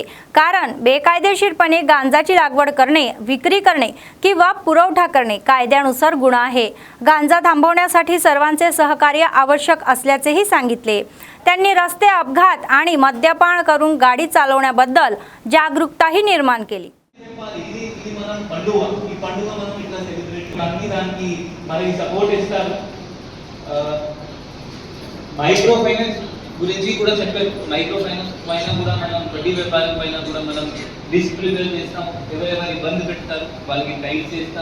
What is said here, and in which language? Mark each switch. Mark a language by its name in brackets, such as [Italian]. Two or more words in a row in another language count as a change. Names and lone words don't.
[Marathi] कारण बेकायदेशीरपणे गांजाची लागवड करणे, विक्री करणे किंवा पुरवठा करणे कायद्यानुसार गुन्हा आहे. गांजा थांबवण्यासाठी सर्वांचे सहकार्य आवश्यक असल्याचेही सांगितले. त्यांनी रस्ते अपघात आणि मद्यपान करून गाडी चालवण्याबद्दल जागरूकताही निर्माण केली. [English] micro finance [Telugu] గురించి కూడా చెప్పారు. [English] micro finance [Telugu] పైన కూడా మనం వడ్డీ వ్యాపారం పైన కూడా మనం డిస్ప్రిపేర్ చేస్తాం. ఎవరెవరు ఇబ్బంది పెడతారు వాళ్ళకి టైట్ చేస్తాం.